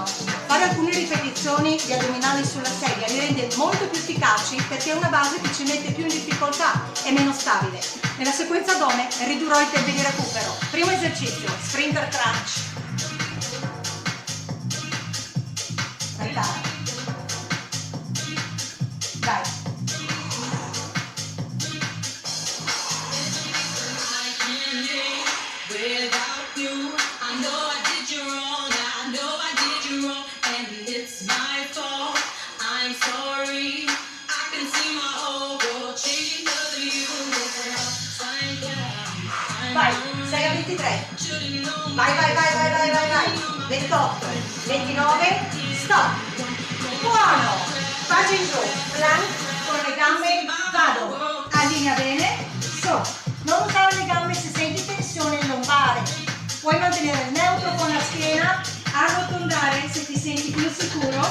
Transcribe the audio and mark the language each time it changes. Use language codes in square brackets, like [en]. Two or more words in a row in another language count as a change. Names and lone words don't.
[it] Fare alcune ripetizioni di addominali sulla sedia li rende molto più efficaci perché è una base che ci mette più in difficoltà e meno stabile. Nella sequenza addome ridurrò i tempi di recupero. Primo esercizio, [en] sprinter crunch. [it] Prepara. Vai. [en] Without you, I know I did you wrong. I know I did you wrong, and it's my fault. I'm sorry. I can see my whole world changing because of you. Upside down. [it] Vai, 6 a 23. Vai. 28, 29, stop. Buono. Faccia in giù, plank con le gambe, vado. Allinea bene, so. Non usare le gambe se senti tensione lombare. Puoi mantenere il neutro con la schiena, arrotondare se ti senti più sicuro.